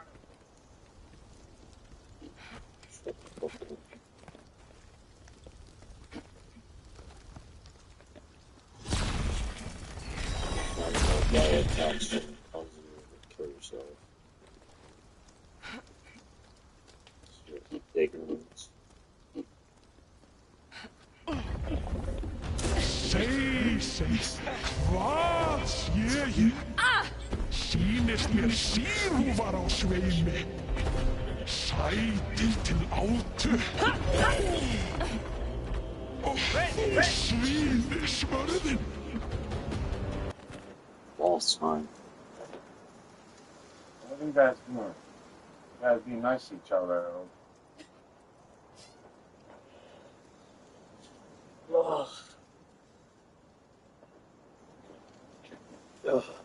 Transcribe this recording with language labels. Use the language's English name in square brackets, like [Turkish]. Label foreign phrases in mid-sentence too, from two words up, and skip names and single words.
[English] Kill yourself. Ignorance. [Icelandic] Hvað sé ég? Sýnist mér síðhúfar á sveimi. Sætið til átu. Og svínisvörðin. [English] Lost time. What are you guys doing? You guys be nice to each other. Ugh. Ugh.